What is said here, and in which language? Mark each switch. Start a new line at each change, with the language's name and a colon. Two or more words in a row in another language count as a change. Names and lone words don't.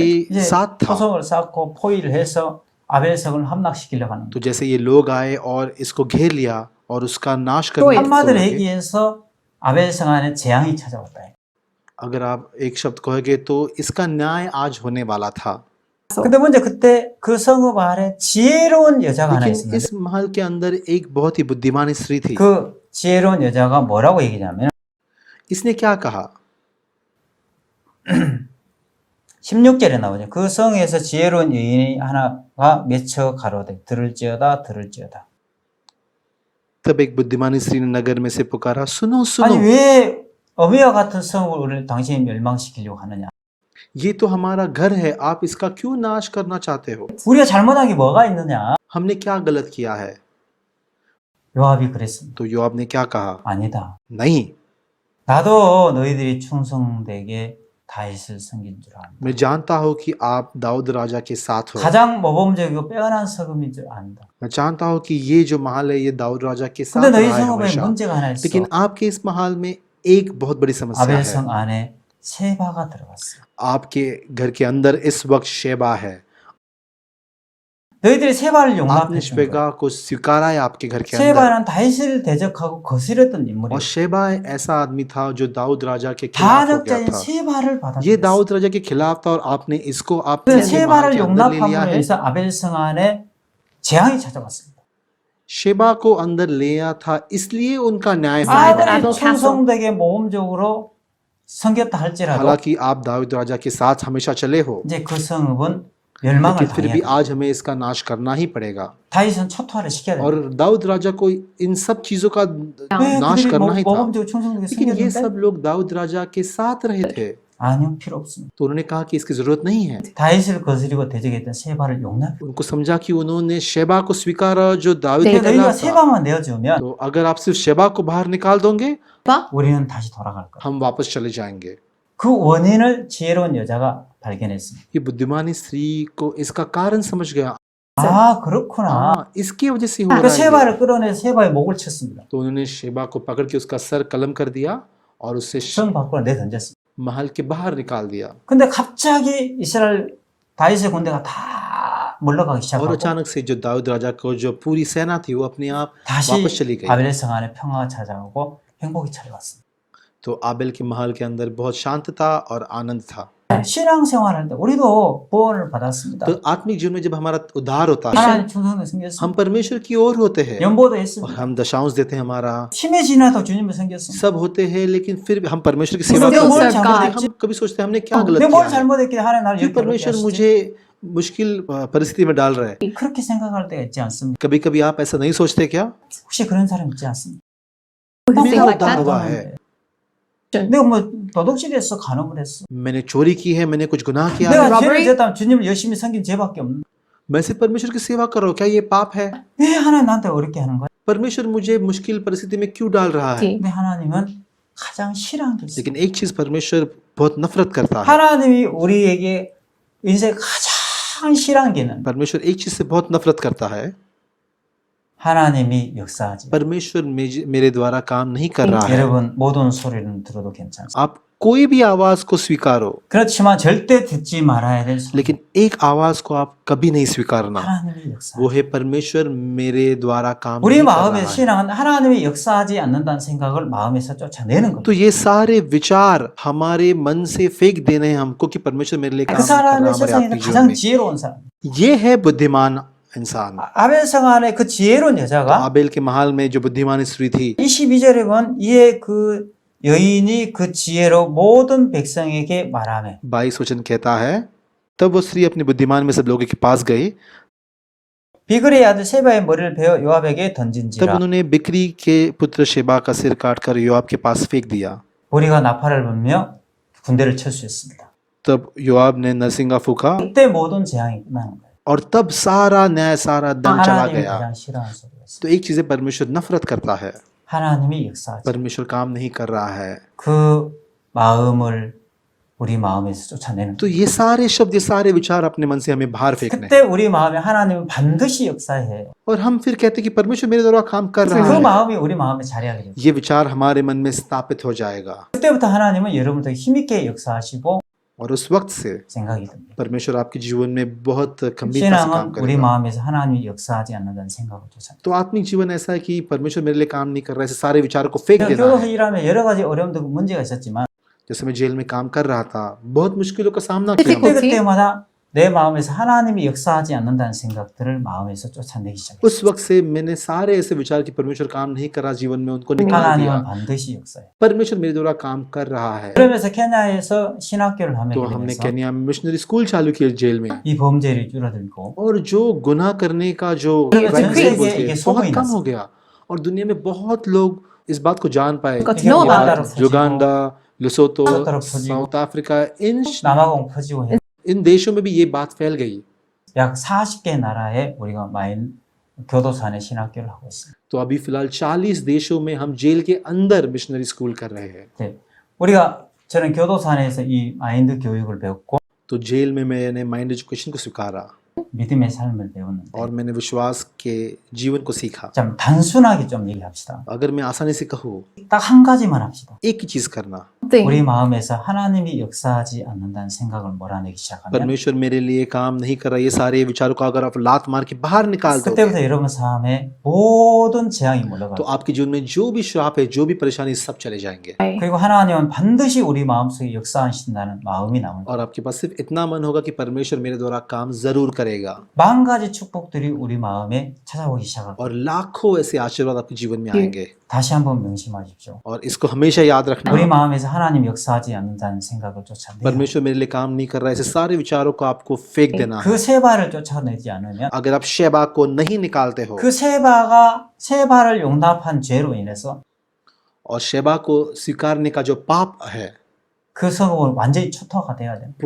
Korean: 이제
Hindi: साथ था।
Korean: 토성을 쌓고 포위를 해서 아벨성을 함락시키려고 하는
Hindi: तो जैसे ये लोग आए और इसको घेर लिया और उसका नाश करने
Korean: 거야.
Hindi: की
Korean: 한마디로
Hindi: लगे।
Korean: 얘기해서 아벨성 안에 재앙이 찾아왔다.
Hindi: अगर आप एक शब्द कहोगे तो इसका न्याय आज होने वाला था।
Korean: 근데 먼저 그때 그 성읍 안에 지혜로운 여자가 하나
Hindi: लेकिन
Korean: 있었는데
Hindi: इस महल के अंदर एक बहुत ही बुद्धिमान स्त्री थी।
Korean: 그 지혜로운 여자가 뭐라고 얘기냐면
Hindi: इसने क्या कहा,
Korean: 16절에 나오죠. 그 성에서 지혜로운 여인이 하나가 맺혀 가로되 들을지어다 들을지어다.
Hindi: तब एक बुद्धिमान स्त्री ने नगर में से पुकारा, सुनो
Korean: 아니
Hindi: सुनो,
Korean: 왜 어미와 같은 성을 우리를 당신이 멸망시키려고 하느냐.
Hindi: ये तो हमारा घर है, आप इसका क्यों नाश करना चाहते हो।
Korean: 우리가 잘못한 게 뭐가 있느냐.
Hindi: हमने क्या गलत किया है।
Korean: 요압이 그랬습니다.
Hindi: तो योआब ने क्या कहा,
Korean: 아니다.
Hindi: नहीं,
Korean: 나도 너희들이 충성되게 다윗을 섬긴 줄 안다.
Hindi: मैं जानता हूँ कि आप दाऊद राजा के साथ हो।
Korean: 가장 모범적이고 빼어난 성읍인 줄 안다.
Hindi: मैं जानता हूँ कि ये जो महल है ये दाऊद राजा के साथ
Korean: 근데 너희
Hindi: रहा है
Korean: 성읍에
Hindi: हमेशा।
Korean: 문제가 하나 있어.
Hindi: लेकिन आपके इस महल में एक बहुत बड़ी समस्या है।
Korean: 아벨성 안에 세바가 들어갔어.
Hindi: आपके घर के अंदर इस वक्त शेबा है।
Korean: 너희들이 세바를
Hindi: आपने
Korean: 용납했던 거야.
Hindi: शेबा को स्वीकारा है आपके घर के अंदर।
Korean: 세바는 다윗을 대적하고 거스렸던
Hindi: और
Korean: 인물이야.
Hindi: शेबा ऐसा आदमी था जो दाऊद राजा के खिलाफ हो गया
Korean: 반역자인
Hindi: था।
Korean: 세바를 받아.
Hindi: ये दाऊद राजा के खिलाफ था और आपने इसको
Korean: 그
Hindi: आपने महल
Korean: 세바를
Hindi: के अंदर ले लिया
Korean: 용납함으로
Hindi: है।
Korean: 해서 아벨성 안에 재앙이 찾아왔습니다.
Hindi: शेबा को अंदर ले आया था, इसलिए उनका न्याय होने
English: Inside the
Hindi: वाला
English: Abel
Hindi: था।
English: castle.
Korean: 충성되게 모범적으로 섬겼다 할지라도
Hindi: हालांकि आप दाऊद राजा के साथ हमेशा चले हो,
Korean: 이제 그 성읍은 멸망을
Hindi: लेकिन फिर भी
Korean: 당해야 돼.
Hindi: आज हमें इसका नाश करना ही पड़ेगा।
Korean: 다윗은 초토화를 시켜야 돼.
Hindi: और दाऊद राजा को इन सब चीजों का
Korean: 왜
Hindi: नाश
Korean: 그들이
Hindi: करना ही था।
Korean: 모범적으로 충성되게
Hindi: लेकिन ये
Korean: 섬겼는데
Hindi: सब लोग दाऊद राजा के साथ रहे थे,
Korean: 아니요 필요 없습니다.
Hindi: तो उन्होंने कहा कि इसकी जरूरत नहीं है।
Korean: 다윗을 거스리고 대적했던 세바를 용납해.
Hindi: उनको समझा कि उन्होंने शेबा को स्वीकारा जो दाऊद के
Korean: 근데 너희가
Hindi: खिलाफ था।
Korean: 세바만 내어주면
Hindi: तो अगर आप सिर्फ शेबा को बाहर निकाल दोगे,
Korean: 우리는 다시 돌아갈 거야.
Hindi: हम वापस चले जाएंगे।
Korean: 그 원인을 지혜로운 여자가 발견했습니다.
Hindi: ये बुद्धिमानी स्त्री को इसका कारण समझ गया।
Korean: 아 그렇구나.
Hindi: हाँ, इसकी वजह से हो
Korean: 그
Hindi: रहा है ये।
Korean: 세바를 끌어내 세바의 목을 쳤습니다.
Hindi: तो उन्होंने शेबा को पकड़ के उसका सर कलम कर दिया और उससे
Korean: 성 밖으로 내던졌습니다.
Hindi: महल के बाहर निकाल दिया।
Korean: 근데 갑자기 이스라엘 다윗의 군대가 다 물러가기
Hindi: और
Korean: 시작하고
Hindi: अचानक से जो दाऊद राजा को जो पूरी सेना थी वो अपने आप
Korean: 다시
Hindi: वापस चली गई।
Korean: 아벨의 성 안에 평화가 찾아오고 행복이 찾아왔습니다.
Hindi: तो आबेल के महल के अंदर बहुत शांतता और आनंद था।
Korean: 신앙생활할 때 우리도 구원을 받았습니다.
Hindi: तो आत्मिक जीवन में जब हमारा उद्धार होता है,
Korean: 하나님 충성을 섬겼습니다.
Hindi: हम परमेश्वर की ओर होते हैं
Korean: 연보도
Hindi: और
Korean: 했습니다.
Hindi: हम दशांश देते हैं हमारा,
Korean: 힘에 지나도 주님을 섬겼습니다.
Hindi: सब होते हैं, लेकिन फिर भी हम परमेश्वर की सेवा
English: Still
Hindi: करते हैं।
English: serve God.
Hindi: हम कभी सोचते हैं हमने क्या गलत
Korean: 내가 뭘
Hindi: किया है,
Korean: 잘못했길래 하나님 나를
Hindi: क्यों
Korean: 이렇게
Hindi: परमेश्वर
Korean: 하시지?
Hindi: मुझे मुश्किल परिस्थिति में डाल रहा है।
Korean: 그렇게 생각할 때가 있지 않습니까?
Hindi: कभी कभी आप ऐसा नहीं सोचते क्या?
Korean: 혹시 그런 사람 있지 않습니까?
Hindi: मेरा
English: like
Hindi: उद्धार
English: that?
Hindi: हुआ है,
Korean: 내가 뭐 도둑질했어, 간음을 했어.
Hindi: मैंने चोरी की है, मैंने कुछ गुनाह किया है,
Korean: 내가 robbery? 죄를 졌다면 주님을 열심히 섬긴 죄밖에 없는.
Hindi: मैं सिर्फ परमेश्वर की सेवा कर रहा हूँ, क्या ये पाप है?
Korean: 왜 하나님 나한테 어렵게 하는 거야?
Hindi: परमेश्वर मुझे मुश्किल परिस्थिति में क्यों डाल रहा है?
Korean: 근데 하나님은 가장 싫어하는 게 있어요.
Hindi: लेकिन एक चीज परमेश्वर बहुत नफरत करता है।
Korean: 하나님이 우리에게 인생 가장 싫어하는 게 있는
Hindi: परमेश्वर एक चीज से बहुत नफरत करता है,
Korean: 하나님이 역사하지.
Hindi: परमेश्वर मेरे द्वारा काम नहीं कर रहा है।
Korean: 여러분 모든 소리는 들어도 괜찮습니다.
Hindi: आप कोई भी आवाज को स्वीकारो,
Korean: 그렇지만 절대 듣지 말아야 될 소리.
Hindi: लेकिन एक आवाज को आप कभी नहीं स्वीकारना।
Korean: 하나님의 역사.
Hindi: वो है परमेश्वर मेरे द्वारा काम
Korean: 우리
Hindi: नहीं कर
Korean: 마음의
Hindi: रहा है।
Korean: 신앙은 하나님이 역사하지 않는다는 생각을 마음에서 쫓아내는
Hindi: तो
Korean: 겁니다.
Hindi: ये सारे विचार हमारे मन से फेंक देने हैं हमको कि परमेश्वर मेरे लिए
Korean: 그
Hindi: काम कर रहा
Korean: 사람의
Hindi: है हमारे
Korean: 세상에서
Hindi: आत्मिक जीवन
Korean: 가장
Hindi: में।
Korean: 지혜로운 사람.
Hindi: ये है बुद्धिमान इंसान।
Korean: 아벨성 안에 그 지혜로운 여자가
Hindi: आबेल के महल में जो बुद्धिमान स्त्री थी,
Korean: 22절에 보면 이에 그 여인이 그 지혜로 모든 백성에게 말하며
Hindi: 22 वचन कहता है, तब वो स्त्री अपनी बुद्धिमान में सब लोगों के पास गई,
Korean: 비그레의 아들 세바의 머리를 베어 요압에게
Hindi: तब
Korean: 던진지라.
Hindi: उन्होंने बिक्री के पुत्र शेबा का सिर काटकर योआब के पास फेंक दिया।
Korean: 우리가 나팔을 불며 군대를 철수했습니다.
Hindi: तब योआब ने नरसिंगा फूका
Korean: 그때 모든 재앙이 끝나는 거예요.
Hindi: और तब सारा न्याय सारा दंड चला
Korean: 하나님이
Hindi: गया।
Korean: 가장 싫어하는 소리였어요.
Hindi: तो एक चीज है, परमेश्वर नफरत करता है,
Korean: 하나님이 역사하지.
Hindi: परमेश्वर काम नहीं कर रहा है।
Korean: 그 마음을 우리 마음에서 쫓아내는
Hindi: तो ये सारे शब्द, ये सारे विचार अपने मन से हमें बाहर फेंकने
Korean: 그때
Hindi: हैं।
Korean: 우리 마음에 하나님은 반드시 역사해.
Hindi: और हम फिर कहते हैं कि परमेश्वर मेरे द्वारा काम कर
Korean: 그
Hindi: रहा है।
Korean: 마음이 우리 마음에 자리하게 돼요.
Hindi: ये विचार हमारे मन में स्थापित हो जाएगा
Korean: 그때부터 하나님은 여러분들 힘있게 역사하시고
Hindi: और उस वक्त से
Korean: 생각이 듭니다.
Hindi: परमेश्वर आपके जीवन में बहुत गंभीरता से काम
Korean: 신앙은 우리
Hindi: करेगा।
Korean: 마음에서 하나님이 역사하지 않는다는 생각을 쫓아냅니다.
Hindi: तो आत्मिक जीवन ऐसा है कि परमेश्वर मेरे लिए काम नहीं कर रहा है, ऐसे सारे विचारों को फेंक देना
Korean: 교도소
Hindi: है।
Korean: 일하면 여러 가지 어려움도 문제가 있었지만
Hindi: जैसे मैं जेल में काम कर रहा था, बहुत मुश्किलों का सामना किया Difficult. मैंने।
Korean: 그때마다 내 마음에서 하나님이 역사하지 않는다는 생각들을 마음에서 쫓아내기 시작했어요.
Hindi: उस वक्त से मैंने सारे ऐसे विचार कि परमेश्वर काम नहीं कर रहा जीवन में, उनको निकाल दिया।
Korean: 하나님은 반드시 역사해요.
Hindi: परमेश्वर मेरे द्वारा काम कर रहा है।
Korean: 그러면서 케냐에서 신학교를 하게
Hindi: तो हमने
Korean: 되면서
Hindi: केन्या में
English: missionary school
Hindi: चालू किया जेल में,
Korean: 이 범죄율이 줄어들고
Hindi: और जो गुनाह करने का जो
Korean: 그리고
Hindi: crime
Korean: 전
Hindi: rate
Korean: 세계에
Hindi: थे,
Korean: 이게
Hindi: बहुत
Korean: 소문이
Hindi: कम
Korean: 났어요.
Hindi: हो गया और दुनिया में बहुत लोग इस बात को जान पाए।
English: Got to
Korean: 이게
English: know about
Korean: 우간다로
English: it.
Korean: 퍼지고
Hindi: युगांडा, लेसोतो, तरफ फैली। साउथ अफ्रीका,
Korean: 남아공 퍼지고 해.
Hindi: इन देशों में भी ये बात फैल गई।
Korean: 약 40개 나라에 우리가 마인 교도소 안에 신학교를 하고 있습니다.
Hindi: तो अभी फिलहाल 40 देशों में हम जेल के अंदर
English: missionary school
Hindi: कर रहे हैं।
Korean: 네. 우리가 저는 교도소 안에서 이 마인드 교육을 배웠고
Hindi: तो जेल में मैंने
English: mind education
Hindi: को स्वीकारा
Korean: 믿음의 삶을 배웠는데
Hindi: और मैंने विश्वास के जीवन को सीखा।
Korean: 좀 단순하게 좀 얘기합시다.
Hindi: अगर मैं आसानी से कहूँ,
Korean: 딱 한 가지만 합시다.
Hindi: एक ही चीज करना,
Korean: 우리 마음에서 하나님이 역사하지 않는다는 생각을 몰아내기 시작하면
Hindi: परमेश्वर मेरे लिए काम नहीं कर रहा, ये सारे विचारों को अगर आप लात मार के बाहर निकाल दोगे,
Korean: 그때부터 여러분 삶에 모든 재앙이 몰려가요.
Hindi: तो आपके जीवन में जो भी श्राप है, जो भी परेशानी, सब चले जाएंगे
Korean: 그리고 하나님은 반드시 우리 마음속에 역사하신다는 마음이 남을 거예요.
Hindi: और आपके पास सिर्फ इतना मन होगा कि परमेश्वर मेरे द्वारा काम जरूर करेगा
Korean: 10,000 축복들이 우리 마음에 찾아오기 시작할 거예요.
Hindi: और लाखों ऐसे आशीर्वाद आपके जीवन में आएंगे।
Korean: 다시 한번 명심하십시오.
Hindi: और इसको हमेशा याद रखना,
Korean: 우리 마음에서 하나님 역사하지 않는다는 생각을 쫓아내요.
Hindi: परमेश्वर मेरे लिए काम नहीं कर रहा है, ऐसे सारे विचारों को आपको फेंक देना है।
Korean: 그 세 발을 쫓아내지 않으면
Hindi: अगर आप शेबा को नहीं निकालते हो
Korean: 그 세 발을 용납한 죄로 인해서
Hindi: और शेबा को स्वीकारने का जो पाप है,
Korean: 그 성읍은 완전히 초토화가 돼야 돼요.